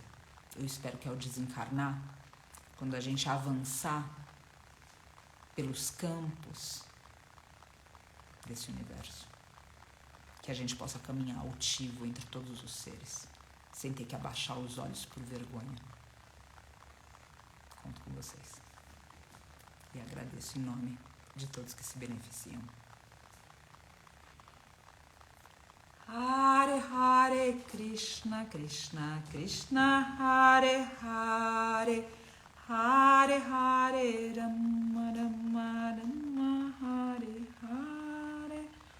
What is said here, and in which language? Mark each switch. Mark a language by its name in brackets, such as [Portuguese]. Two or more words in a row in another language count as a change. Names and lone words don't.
[Portuguese] Eu espero que ao desencarnar, quando a gente avançar pelos campos desse universo, que a gente possa caminhar altivo entre todos os seres, sem ter que abaixar os olhos por vergonha. Conto com vocês. E agradeço em nome de todos que se beneficiam. [Sanskrit] Hare Hare Krishna Krishna Krishna Hare Hare Hare Hare Rama Rama Rama Hare Hare.